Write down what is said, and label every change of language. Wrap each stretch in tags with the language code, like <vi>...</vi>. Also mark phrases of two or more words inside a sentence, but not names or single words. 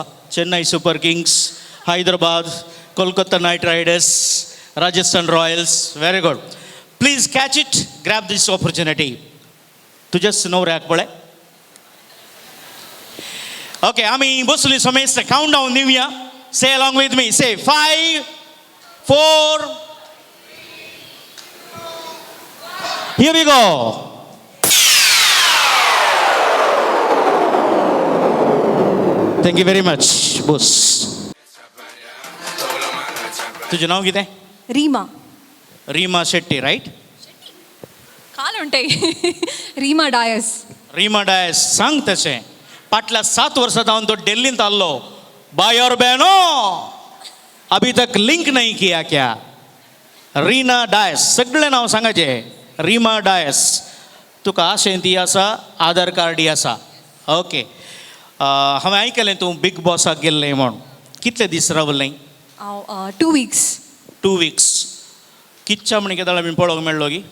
<kok>चेन्नई सुपर किंग्स, हैदराबाद, कोलकाता नायट रायडर्स, राजस्थान रॉयल्स.</kok> <en>Very good. Please catch it, grab this opportunity.</en> <kok>तुज्याच न्हवऱ्याक पळय. ओके, आमी बसली समेस्त</kok> <en>count down</en> <kok>दिवया.</kok> <en>Say along with me. Say 5, 4. Here we go. Thank you very much, boss.</en> <kok>तुझं नाव कितें? रीमा. रीमा शेट्टी, राईट? काल म्हणटाय रीमा डायस. रीमा डायस. सांग तशें. फाटल्या 7 वर्सां जावन तो दिल्लींत आसलो.</kok> <hi>बाय और बहनो, अभी तक लिंक नहीं किया क्या?</hi> <kok>रीना डायस. सगळें नांव सांगाचें. रीमा डायस. तुका आशेंती आसा, आधार कार्डय आसा. ओके. हांवें आयकलें तूं बिग बॉसाक गेल्लें म्हूण. कितले दीस रावलें? हांव 2 weeks.</kok> <en>2 weeks.</en> <kok>कितच्या म्हण केदाळ आमी पळोवंक मेळ्ळो की?</kok>